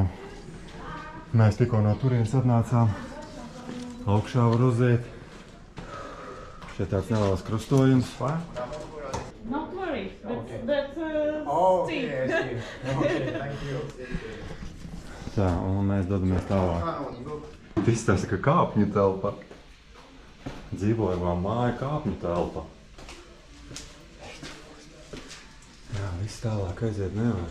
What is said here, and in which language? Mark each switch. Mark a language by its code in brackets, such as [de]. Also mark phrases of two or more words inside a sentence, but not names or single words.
[lv] Mēs tikko no turienes atnācām. Augšā var uziet. Šeit tāds neliels krustojums. [en] Not worry, that's steep. [lv] Tā, un mēs dodamies tālāk. Izstāsta, ka kāpņu telpa. Dzīvojamā māja kāpņu telpa. Jā, viss tālāk aiziet nevar.